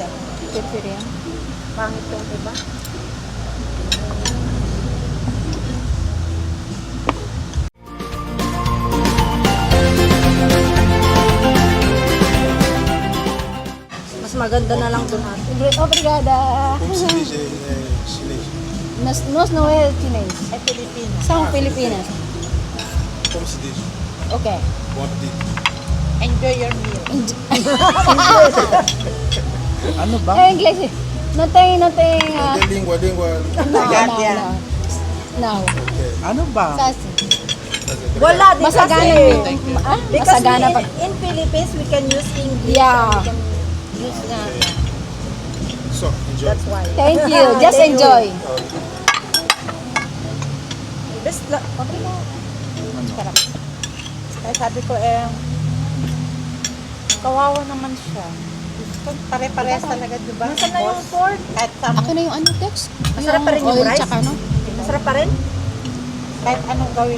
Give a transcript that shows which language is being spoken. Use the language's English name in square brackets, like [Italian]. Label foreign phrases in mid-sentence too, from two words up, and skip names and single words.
[Filipino] Piri-piri yan. Pangit yung iba. Mas maganda na lang doon ate. [Portuguese] Obrigada. Como se diz em chinês? Nos no es chinês. Ay, Pilipinas. São Pilipinas. Como se diz? Okay. Bom apetite. [English] Enjoy your meal. [Filipino] ano ba? [English] Eh, English. Nothing. [Portuguese] É língua. No. Okay. [Filipino] Ano ba? Sasi. Wala din Masagana kasi. yung... [English] Thank you. Ah, Because [Filipino] masagana pa. [English] in Philippines, we can use English. Yeah. We can use nga. So, enjoy. That's why. Thank you. Just Thank you. enjoy. Best la. [Filipino] Okay na. Sarap. Kaya sabi ko, kawawa naman siya. Pare-parehas talaga, diba? Nasaan na yung pork? Kahit, Ako na yung ano, Tex? Masarap pa rin yung oil rice? tsaka ano? Masarap pa rin? kahit anong gawin.